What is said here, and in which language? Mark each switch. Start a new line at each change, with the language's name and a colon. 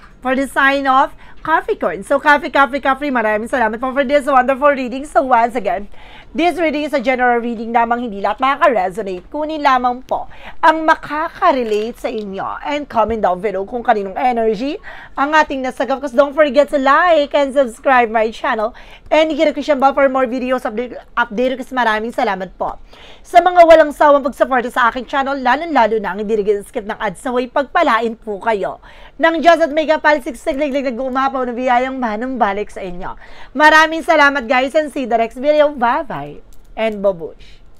English: for the sign of Capricorn. So, Capri,
Filipino: maraming salamat po
English: for this wonderful reading. So, once again, this reading is a general reading
Filipino: lamang, hindi lahat makaka-resonate. Kunin lamang po ang makaka-relate sa inyo.
English: And comment down below
Filipino: kung kaninong energy ang ating nasagap.
English: Because don't forget to like and subscribe my channel. And hit the bell for more videos update
Filipino: kasi maraming salamat po. Sa mga walang sawang pagsuporta sa aking channel, lalo na ang hindi skip ng ads na way pagpalain po kayo ng Diyos at may kapal siksik-liglig nag-uumapaw na biyayang manong balik sa inyo. Maraming salamat
English: guys and see you the next video. Bye-bye
Filipino: and babush!